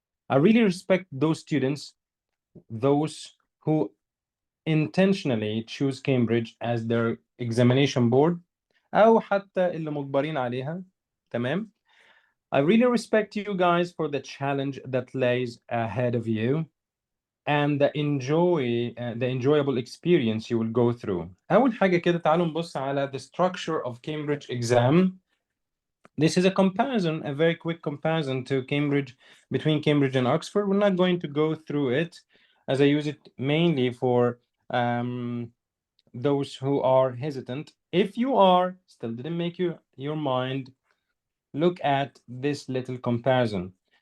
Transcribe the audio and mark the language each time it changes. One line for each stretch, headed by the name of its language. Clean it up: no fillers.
English: I really respect those students, those who intentionally choose Cambridge as their examination board
Arabic: أو حتى اللي مجبرين عليها. تمام.
English: I really respect you guys for the challenge that lays ahead of you and the enjoyable experience you will go through.
Arabic: أول حاجة كده تعالوا نبص على
English: the structure of Cambridge exam. This is a comparison, a very quick comparison to Cambridge, between Cambridge and Oxford. We're not going to go through it, as I use it mainly for those who are hesitant. If you are still didn't make your mind, look at this little comparison.